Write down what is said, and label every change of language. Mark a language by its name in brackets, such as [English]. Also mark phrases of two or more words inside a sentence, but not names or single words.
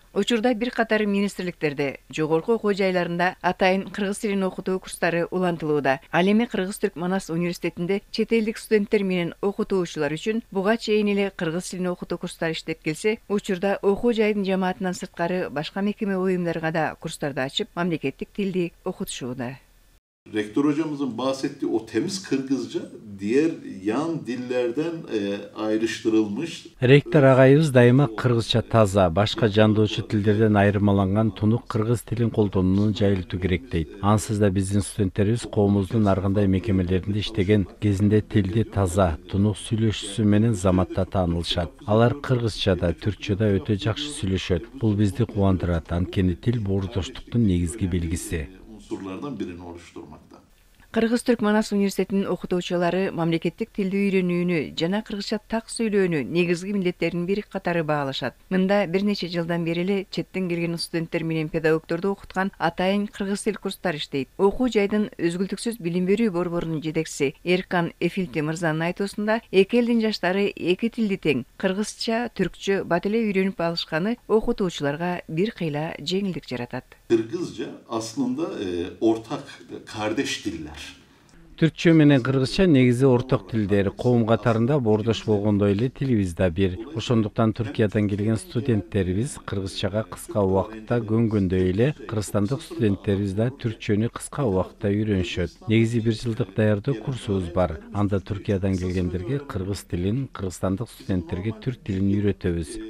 [Kyrgyz] Учурда бир катар министрликтерде, жогорку окуу жайларында атайын кыргыз тилин окутуу курстары улантылууда. Ал эми Кыргыз-Түрк Манас университетинде чет элдик студенттер менен окутуучулар үчүн буга чейин эле кыргыз тилин окутуу курстары иштеп келсе, учурда окуу жайдын жамаатынан сырткары башка мекеме уюмдарга да курстарды ачып, мамлекеттик тилди окутушууда. [Turkish] Rektör hocamızın bahsettiği o temiz Kırgızca diğer yan dillerden ayrıştırılmış. [Kyrgyz] Ректор агайыбыз дайыма кыргызча таза, башка жандоочу тилдерден айырмаланган тунук кыргыз тилин колдонууну жайылтуу керек дейт. Ансыз да биздин студенттерибиз коомубуздун ар кандай мекемелеринде иштеген кезинде тилди таза, тунук сүйлөшүүсү менен заматта таанылышат. Алар кыргызчада, түркчөдө өтө жакшы сүйлөшөт. Бул бизди кубандырат, анткени тил боордоштуктун негизги белгиси. [Turkish] Unsurlardan birini oluşturmakta. [Kyrgyz] Кыргыз-Түрк Манас университетинин окутуучулары мамлекеттик тилди үйрөнүүнү жана кыргызча так сүйлөөнү негизги милдеттердин бири катары баалашат. Мында бир нече жылдан бери эле четтен келген студенттер менен педагогдорду окуткан атайын кыргыз тил курстары иштейт. Окуу жайдын өзгүлтүксүз билим берүү борборунун жетекчиси Эркан Эфилти мырзанын айтуусунда, эки элдин жаштары эки тилди тең кыргызча, түркчө бат эле үйрөнүп алышканы окутуучуларга бир кыйла жеңилдик жаратат. [Turkish] Kırgızca aslında ortak kardeş diller. [Kyrgyz] Түркчө менен кыргызча негизи орток тилдер. Коом катарында боордош болгондой эле тилибиз да бир. Ошондуктан Түркиядан келген студенттерибиз кыргызчага кыска убакытта көнгөндөй эле кыргызстандык студенттерибиз да түркчөнү кыска убакытта үйрөнүшөт. Негизи бир жылдык даярдоо курсубуз бар. Анда Түркиядан келгендерге кыргыз тилин, кыргызстандык студенттерге түрк тилин үйрөтөбүз.